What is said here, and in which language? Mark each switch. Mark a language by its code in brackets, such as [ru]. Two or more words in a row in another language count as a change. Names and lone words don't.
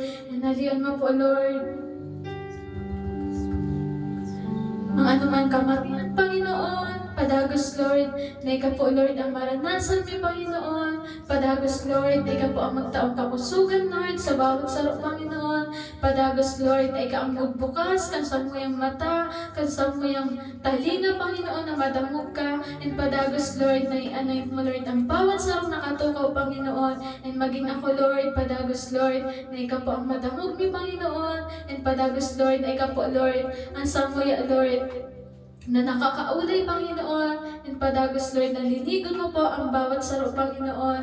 [bik] Nalian mo po, Lord. Ang anuman kamarian, Panginoon, padagos, Lord, na ikaw po, Lord, ang maranasan mi, Panginoon. Padagos, Lord, na ikaw po ang magtaong kapusugan, Lord, sa bawat sarok, Panginoon. Padagos, Lord, na ikaw ang magbukas, kan sa muyang mata, kan sa muyang talinga, Panginoon, na madamog ka. And padagos, Lord, na i-anoint mo, Lord, ang bawat sarok na katukaw, Panginoon. And maging ako, Lord, padagos, Lord, na ikaw po ang madamog mi, Panginoon. And padagos, Lord, na ikaw po, Lord, ang samuya, Lord, na nakakaulay, Panginoon. And padagos, Lord, na linigon mo po ang bawat sarok, Panginoon.